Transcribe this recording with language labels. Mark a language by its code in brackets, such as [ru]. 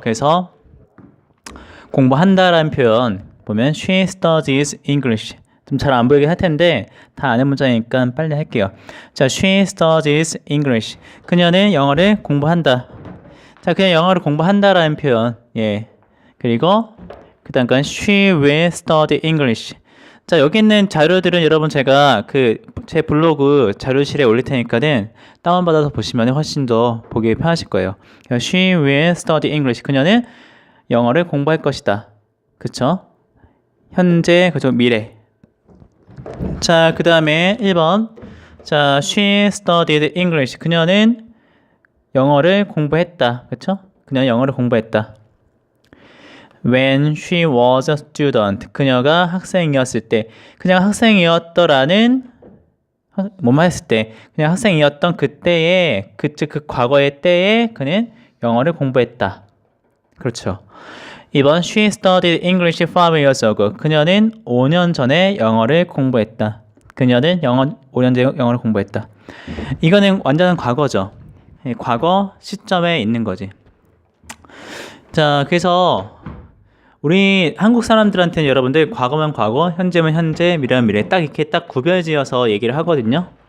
[ko] 그래서 공부한다라는 표현 보면 [en] She studies English. [ko] 좀 잘 안 보이게 할 텐데 다 아는 문장이니까 빨리 할게요. [en] 자, She studies English. [ko] 그녀는 영어를 공부한다. 자, 그냥 영어를 공부한다라는 표현. 예. 그리고 그다음 건 [en] She will study English. [ko] 자, 여기 있는 자료들은 여러분 제가 제 블로그 자료실에 올릴 테니까는 다운받아서 보시면 훨씬 더 보기 편하실 거예요. [en] She will study English. [ko] 그녀는 영어를 공부할 것이다. 그쵸? 현재, 그죠? 미래. 자, 그 다음에 1번. [en] 자, she studied English. [ko] 그녀는 영어를 공부했다. 그쵸? 그녀는 영어를 공부했다. [en] When she was a student. [ko] 그녀가 학생이었을 때. 그녀가 학생이었더라는, 뭐만 했을 때. 그냥 학생이었던 그때에, 그 과거의 때에 그는 영어를 공부했다. 그렇죠. [en] 2번, she studied English 5 years ago. [ko] 그녀는 5년 전에 영어를 공부했다. 그녀는 5년 전에 영어를 공부했다. 이거는 완전한 과거죠. 과거 시점에 있는 거지. 자, 그래서 우리 한국 사람들한테는 여러분들 과거면 과거, 현재면 현재, 미래면 미래 딱 이렇게 딱 구별지어서 얘기를 하거든요.